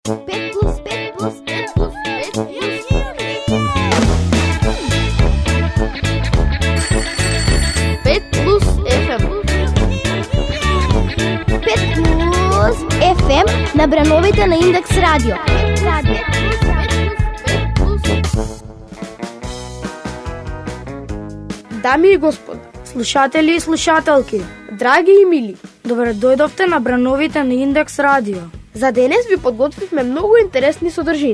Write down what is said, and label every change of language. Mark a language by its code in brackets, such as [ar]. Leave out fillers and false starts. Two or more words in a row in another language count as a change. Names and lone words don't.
[mk] 5 plus 5 plus 5 plus 5 plus 5 plus FM. 5 plus FM на брановите на Индекс Радио. Дами и господа, слушатели и слушателки, драги и мили, добре дојдовте на брановите на Индекс Радио. За денес ви подготвивме многу интересни содржини.